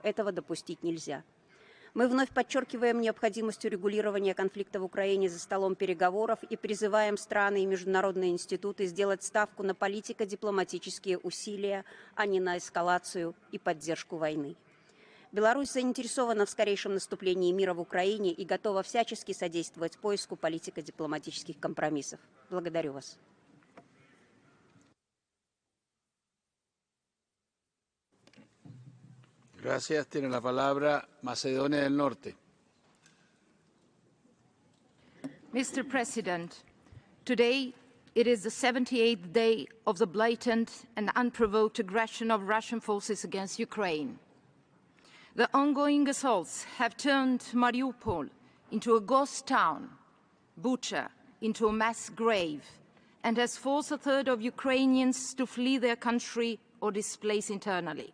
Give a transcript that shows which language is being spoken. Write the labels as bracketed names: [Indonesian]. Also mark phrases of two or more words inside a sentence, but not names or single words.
[Russian] Этого допустить нельзя. Мы вновь подчеркиваем необходимость урегулирования конфликта в Украине за столом переговоров и призываем страны и международные институты сделать ставку на политико-дипломатические усилия, а не на эскалацию и поддержку войны. Беларусь заинтересована в скорейшем наступлении мира в Украине и готова всячески содействовать поиску политико-дипломатических компромиссов. Благодарю вас. [Spanish] Gracias. Tiene la palabra Macedonia del Norte. [English] Mr. President, today it is the 78th day of the blatant and unprovoked aggression of Russian forces against Ukraine. The ongoing assaults have turned Mariupol into a ghost town, Bucha into a mass grave, and has forced a third of Ukrainians to flee their country or displace internally.